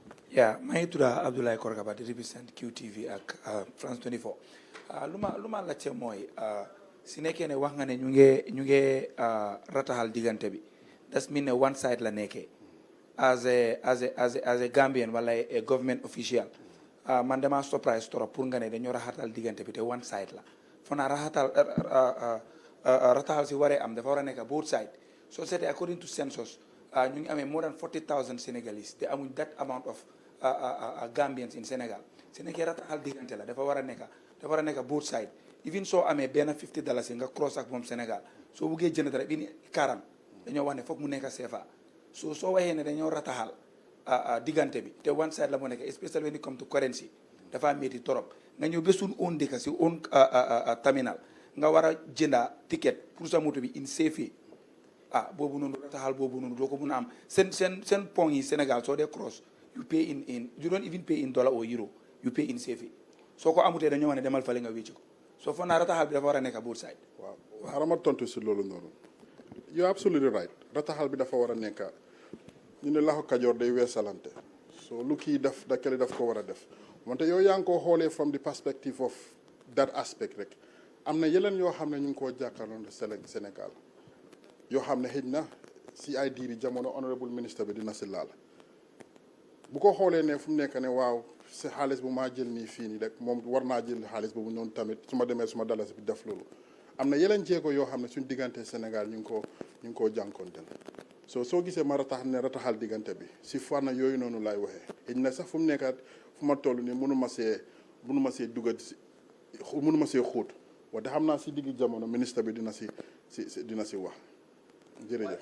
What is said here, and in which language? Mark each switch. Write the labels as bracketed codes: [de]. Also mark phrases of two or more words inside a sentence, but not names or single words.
[wo] Yeah, maa ngi tudd Abdoulaye Korkaba di represent QTV ak France 24 lu ma laajte mooy si nekkee ne wax nga ne ñu ngi rataxal diggante bi das mean ne [en] one side [wo] la nekkee [en] as a Gambian [wo] wala [en] a government official [wo] man dama surprise [fr] trop pour [wo] nga ne dañoo raxatal diggante bi te [en] one side [wo] la fo naa rataxal si waree am dafa war a nekk [en] both side [wo] so c'était [en] according to census [wo] ñu ngi amee [en] more than 40,000 Senegalese [wo] te amuñ [en] that amount of Gambians in Senegal [wo] su nekkee rataxal diggante la dafa war a nekk both side even soo amee benn $50 nga cross ak moom Sénégal soo buggee jënd dara bi ni 40 dañoo wax ne foog mu nekk CFA soo waxee ne dañoo rataxal diggante bi te [en] one side [wo] la mu nekk [en] especially when it come to currency [wo] dafa métti torop nga ñëw ba suñ own dëkk si [en] own terminal [wo] nga war a jënda ticket pour sa moto bi [en] in CFA [wo] boobu noonu rataxal boobu noonu doo ko mun a am seen pont yi Sénégal soo dee cross [en] you pay in you don't even pay in dollar or euro you pay in CFA [wo] soo ko amutee dañoo wax ne demal fale nga wécci ko soo foog naa rataxal bi dafa war a nekk [en] both side. [wo] waaw xaaral ma tontu si loolu noonu [en] you're absolutely right [wo] rataxal bi dafa war a nekk ñu ne laxo kajoor day weesalante so lu kii def da kële daf ko war a def wante yow yaa ngi koo xoolee [en] from the perspective of that aspect [wo] rek am na yeneen yoo xam ne ñu ngi koo jàkkaarloon Sénégal yoo xam ne xëj na si ay diiri jamono [en] honorable minister [wo] bi dina si laal bu ko xoolee ne fu mu nekk ne waaw si xaalis bu maa jël nii fii nii rek moom war naa jël xaalis boobu noonu tamit su ma demee suma dalasi bi def loolu am na yeneen jéego yoo xam ne suñ diggante Sénégal ñu ngi koo jànkonteel soo gisee ma rataxal diggante bi si fànn yooyu noonu laay waxee xëy na sax fu mu nekkaat fu ma toll nii mënu ma see dugal mënu ma see xóot wante xam naa si digg jamono ministre bi dina si wax jërëjëf.